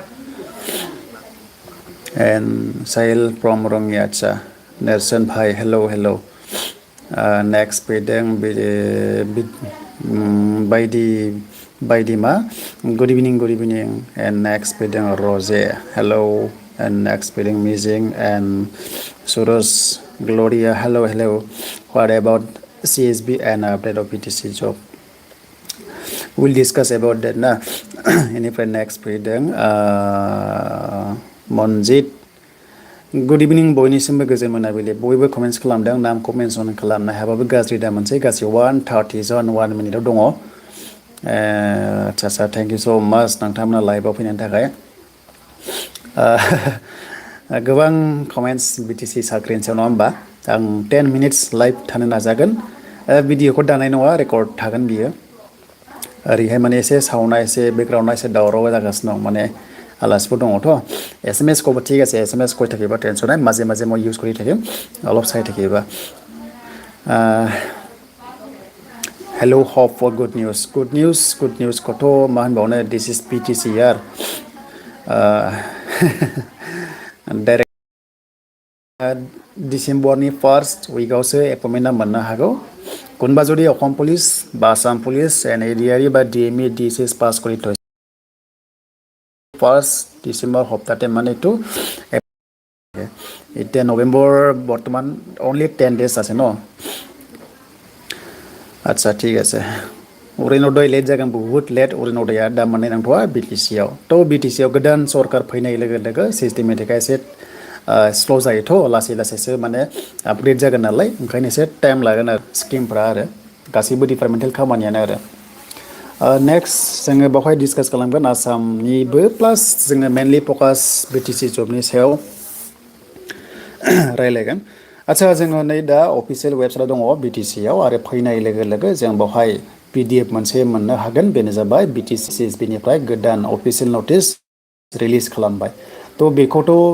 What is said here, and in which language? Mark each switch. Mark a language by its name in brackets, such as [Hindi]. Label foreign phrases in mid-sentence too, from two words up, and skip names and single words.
[English] and Sahil from [Bodo] रङियाचा नेरसोन भाई [English] hello hello [Bodo] नेक्स्ट फैदों बायदिमा [English] good evening and [Bodo] नेक्स्ट फैदों रजे [English] hello and next [Bodo] फैदों मिजिं एन्ड सुरज ग्ल'रिया [English] hello hello what about CSB and update of BTC job we'll discuss about that [Bodo] ना इनिफ्राय नेक्स्ट फैदों मनजित [English] good evening [Bodo] बयनिसिमबो गोजोन मोनाबिलि बयबो कमेन्ट्स खालामदों नामखौ मेनसन खालामनो हायाबाबो गाज्रि दा मोनसे गासै 1:30 जन 1 मिनिटआव दङ आच्छा [English] thank you so much [Bodo] नोंथांमोना लाइभआव फैनायनि थाखाय गोबां कमेन्ट्स BTC साख्रिनि सायाव नङा होमबा आं 10 मिनिट्स लाइभ थानो नाजागोन भिडिअखौ दानाय नङा रेकर्ड थागोन बियो ओरैहाय माने एसे साउन्डआ एसे बेकग्राउन्डआ एसे दावराव जागासिनो दं माने आलासिफोर दङथ' SMS खौबो [Assamese] ঠিক আছে SMS কৈ থাকিবা টেনচন নাই মাজে মাজে মই ইউজ কৰি থাকিম অলপ চাই থাকিবা [English] हेलौ होप फर गुड निउज [Bodo] खौथ' मा होनबावनो [English] दिस इज BTC यार [Bodo] डाइरेक्ट डिसेम्बरनि फार्स्ट उइकआवसो एपइन्टमेन्टआ मोननो हागौ [Assamese] কোনোবা যদি অসম পুলিচ বা আসাম পুলিচ এণ্ড এডিআৰই বা DME DCS পাছ কৰি থৈছে ফাৰ্ষ্ট ডিচেম্বৰ সপ্তাহতে মানে এইটো এতিয়া নৱেম্বৰ বৰ্তমান অনলি 10 days আছে ন আচ্ছা ঠিক আছে [Bodo] अरुणोदय लेट जागोन बहुत लेट अरुणोदया दा माने नांथ'आ BTCआव थ' BTCआव गोदान सरकार फैनाय लोगो लोगो सिस्टेमेटिकआ एसे स्ल' जायोथ' लासै लासैसो माने आपग्रेड जागोन नालाय ओंखायनो एसे टाइम लागोन आरो स्किमफ्रा आरो गासैबो डिपार्टमेन्टेल खामानियानो आरो नेक्स्ट जोङो बावहाय डिसकास खालामगोन आसामनिबो प्लास जोङो मेनलि फकास BTC जबनि सायाव रायलायगोन आच्छा जोङो नै दा अफिसियेल वेबसाइट दङ BTCआव आरो फैनाय लोगो लोगो जों बावहाय PDF मोनसे मोननो हागोन बेनो जाबाय BTC CSB निफ्राय गोदान अफिसियेल नटिस रिलिज खालामबाय थ' बेखौथ'